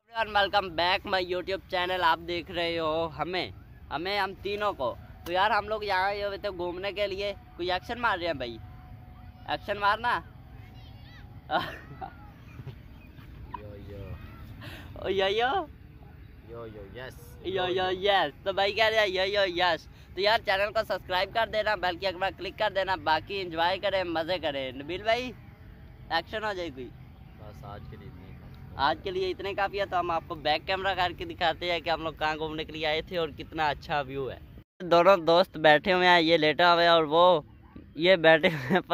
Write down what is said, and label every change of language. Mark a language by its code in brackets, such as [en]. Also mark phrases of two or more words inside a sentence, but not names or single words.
[en] welcome back my YouTube channel. [hi] आप देख रहे हो हम तीनों को। तो यार हम लोग यहाँ आए हुए थे घूमने के लिए। कोई एक्शन मार रहे हैं भाई, एक्शन मारना। यो यो ओ यो यो यो यो यस यो यो यस। तो भाई कह रहे हैं यो यो यस। तो यार चैनल को सब्सक्राइब कर देना, बेल की एक बार क्लिक कर देना। बाकी एंजॉय करें, मजे करें। नबील भाई एक्शन हो जाए कोई। बस आज के लिए इतना ही काफी। आज के लिए इतने काफी है। तो हम आपको [en] back camera [hi] करके दिखाते हैं कि हम लोग कहाँ घूमने के लिए आए थे और कितना अच्छा व्यू है। दोनों दोस्त बैठे हुए हैं, ये लेटा हुआ है और वो ये बैठे हुए हैं।